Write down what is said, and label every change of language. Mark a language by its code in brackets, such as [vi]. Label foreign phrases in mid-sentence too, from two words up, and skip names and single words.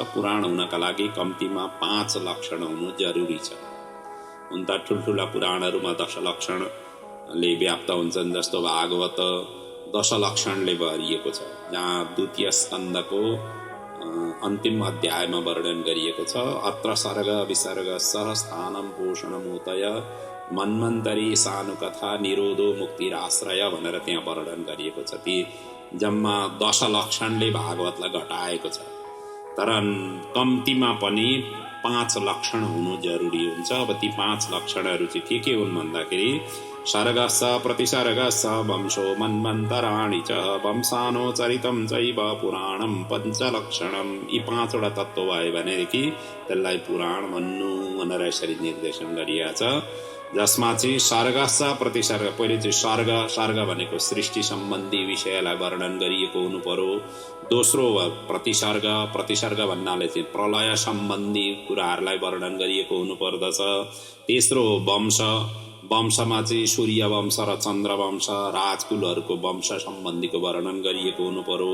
[ne] पुराण हुनका लागि कम्तीमा 5 लक्षण हुनु जरुरी छ। हुन त ठुल्ठुला पुराणहरूमा 10 लक्षणले व्याप्त हुन्छन्, जस्तो भागवत 10 लक्षणले भरिएको छ, जहाँ द्वितीय स्कन्धको अन्तिम अध्यायमा वर्णन गरिएको छ। [sa] अत्र सर्ग विसर्ग सह स्थानम पोषणमुतय मन्वन्तरी सानुकथा निरोधो मुक्तिराश्रय [ne] भनेर त्यहाँ वर्णन गरिएको छ। ती जम्मा 10 लक्षणले भागवतलाई घटाएको छ। तर कम्तीमा पनि 5 लक्षण हुनु जरुरी हुन्छ। अब ती 5 लक्षणहरू चाहिँ के हुन् भन्दाखेरि [sa] सर्ग स प्रतिसर्ग स वंशो मन्वन्तराणि च वंशानो चरितं चैव पुराणं पञ्चलक्षणम्। [ne] यी 5 वटा तत्त्व भयो भनेदेखि त्यसलाई पुराण भन्नु भनेर यसरी निर्देशन गरिएको छ। जसमा चाहिँ सर्ग स प्रतिसर्ग, पहिले चाहिँ सर्ग भनेको सृष्टि सम्बन्धी विषयलाई वर्णन गरिएको हुनु पर्यो। दोस्रो प्रतिसर्ग भन्नाले चाहिँ प्रलय सम्बन्धी कुराहरूलाई वर्णन गरिएको हुनु पर्दछ। तेस्रो वंशमा चाहिँ सूर्य वंश र चन्द्र वंश राजकुलहरूको वंश सम्बन्धीको वर्णन गरिएको हुनु पर्यो।